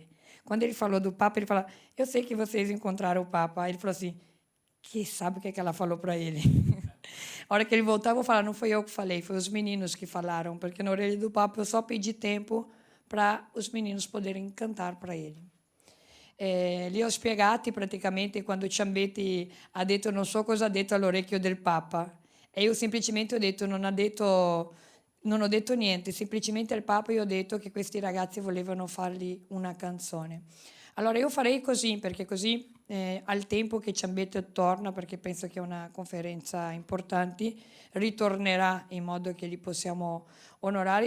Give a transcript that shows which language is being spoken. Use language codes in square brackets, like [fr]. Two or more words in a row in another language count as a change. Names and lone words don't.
[pt] Quando ele falou do Papa, ele falou, eu sei que vocês encontraram o Papa. Aí ele falou assim, que sabe o que ela falou para ele? A hora que ele voltar, eu vou falar, não foi eu que falei, foi os meninos que falaram, porque na orelha do Papa eu só pedi tempo para os meninos poderem cantar para ele. [it] Li ho spiegati praticamente quando Ciambetti ha detto non so cosa ha detto all'orecchio del Papa, e io semplicemente ho detto non ho detto niente, semplicemente al Papa io ho detto che questi ragazzi volevano fargli una canzone. Allora io farei così, perché così al tempo che Ciambetti torna, perché penso che è una conferenza importante, ritornerà in modo che li possiamo onorare.